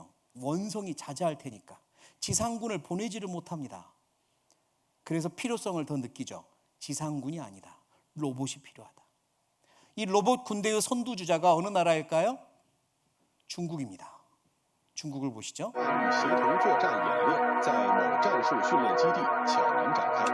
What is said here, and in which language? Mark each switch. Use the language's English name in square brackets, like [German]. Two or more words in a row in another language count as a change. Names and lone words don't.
[Korean] 원성이 자자할 테니까 지상군을 보내지를 못합니다. 그래서 필요성을 더 느끼죠. 지상군이 아니다. 로봇이 필요하다. 이 로봇 군대의 선두주자가 어느 나라일까요? 중국입니다. 중국을 보시죠. [Chinese] 协同作战演练在某战术训练基地悄然展开。